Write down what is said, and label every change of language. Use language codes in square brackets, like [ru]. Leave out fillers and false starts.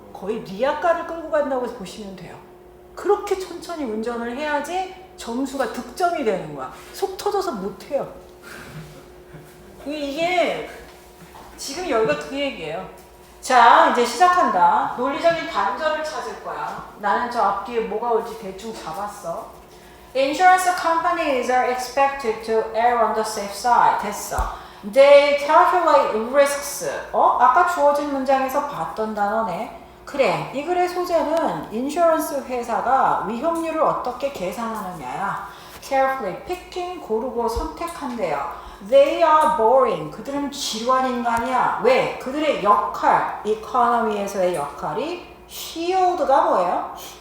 [ko] 거의 리아카를 끌고 간다고 보시면 돼요. 그렇게 천천히 운전을 해야지 점수가 득점이 되는 거야. 속 터져서 못해요. 이게 지금 여기가 그 얘기예요. 자, 이제 시작한다. 논리적인 반전을 찾을 거야. 나는 저 앞뒤에 뭐가 올지 대충 잡았어. [en] Insurance companies are expected to err on the safe side. [ko] 됐어. [en] They calculate risks. [ko] 아까 주어진 문장에서 봤던 단어네. 그래, 이 글의 소재는 인슈런스 회사가 위험률을 어떻게 계산하느냐야. [en] Carefully picking, [ko] 고르고 선택한대요. [en] They are boring. [ko] 그들은 지루한 인간이야. 왜? 그들의 역할, 이코노미에서의 역할이 shield가 뭐예요?